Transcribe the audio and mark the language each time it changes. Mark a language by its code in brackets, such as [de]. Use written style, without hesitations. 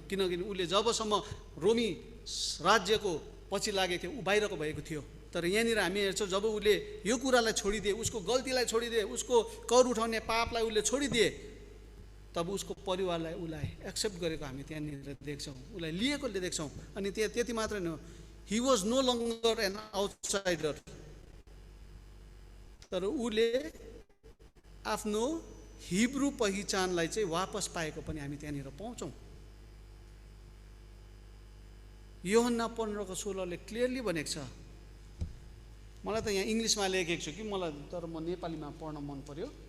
[ne] किनकि उसले जबसम्म रोमी राज्यको पछि लागेको थियो ऊ बाहिरको भएको थियो। तर यहाँनिर हामी हेर्छौँ जब उसले यो कुरालाई छोडिदिए, उसको गल्तीलाई छोडिदिए, उसको कर उठाउने पापलाई उसले छोडिदिए, तब उसको परिवारलाई उसलाई एक्सेप्ट गरेको हामी त्यहाँनिर देख्छौँ, उसलाई लिएकोले देख्छौँ। [en] अनि त्यति मात्रै न, he was no longer an outsider. [ne] तर उसले आफ्नो हिब्रू पहिचानलाई चाहिँ वापस पाएको पनि हामी त्यहाँनिर पाउँछौँ। यूहन्ना 15:16 क्लियरली भनेको छ। मलाई त यहाँ इङ्ग्लिसमा लेखेको छु कि मलाई, तर म नेपालीमा पढ्न मन पर्यो।